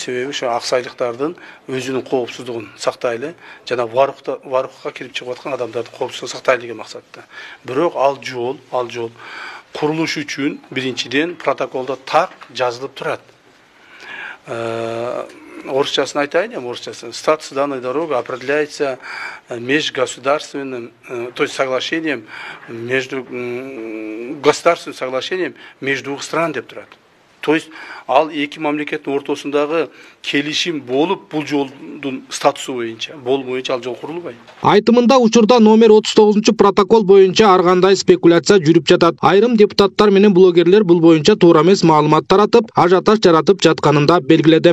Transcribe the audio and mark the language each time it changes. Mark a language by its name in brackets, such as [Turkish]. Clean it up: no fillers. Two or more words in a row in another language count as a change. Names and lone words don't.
[Kyrgyz] Себеби ошо аксайлыктардын өзүнүн коопсуздугун сактайлы жана варукка кирип чыгып аткан адамдардын коопсуздугун сактайлы деген максатта. Бирок ал жол курулуш үчүн биринчиден протоколдо так жазылып турат. Орысчасын айтайын, орысчасын. [Russian] Статус данной дороги определяется межгосударственным, то есть соглашением между государственным соглашением между двух стран [Kyrgyz] деп турат. [Russian] То есть [Kyrgyz] ал эки мамлекеттин ортосундагы келишим болуп, бул жолдун статусу боюнча, болбойнча ал жол курулбайт. Айтымында учурда номер 39-протокол боюнча ар кандай спекуляция жүрүп жатат. Айрым депутаттар менен блогерлер бул боюнча туура эмес маалымат таратып, ажиотаж жаратып жатканында белгиледи.